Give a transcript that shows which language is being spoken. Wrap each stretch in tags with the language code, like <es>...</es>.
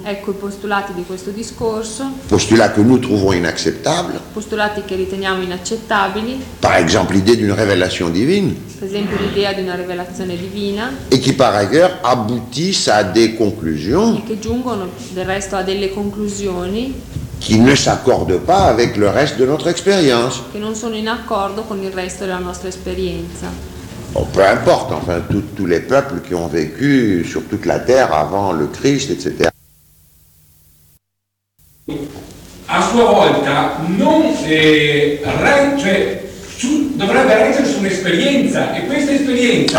<it>Ecco i postulati di questo discorso.</it> <fr>Postulat que nous trouvons inacceptable.</fr> <it>Postulati che riteniamo inaccettabili.</it> <fr>Par exemple, l'idée d'une révélation divine.</fr> <it>Per esempio, l'idea di una rivelazione divina.</it> <fr>Et qui par ailleurs aboutissent à des conclusions.</fr> <it>E che giungono del resto a delle conclusioni.</it> <fr>Qui ne s'accordent pas avec le reste de notre expérience.</fr> <it>Che non sono in accordo con il resto della nostra esperienza.</it> <fr>Bon, peu importe, enfin, tous les peuples qui ont vécu sur toute la terre avant le Christ, etc.</fr> <it>A sua volta, non cioè, dovrebbe essere un'esperienza, e questa esperienza.</it>